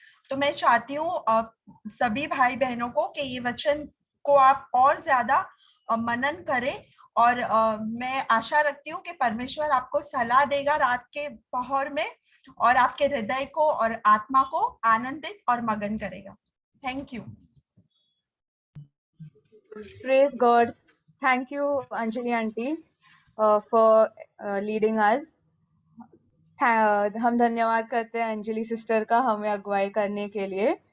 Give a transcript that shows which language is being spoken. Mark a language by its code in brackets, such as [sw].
[hi] तो मैं चाहती हूँ सभी भाई बहनों को कि ये वचन को आप और ज्यादा मनन करें, और मैं आशा रखती हूँ कि परमेश्वर आपको सलाह देगा रात के पहर में, और आपके हृदय को और आत्मा को आनंदित और मगन करेगा। [en] Thank you. Praise God. Thank you, Anjali aunty, for leading us. [hi] हम धन्यवाद करते हैं अंजलि सिस्टर का हमें अगुवाई करने के लिए।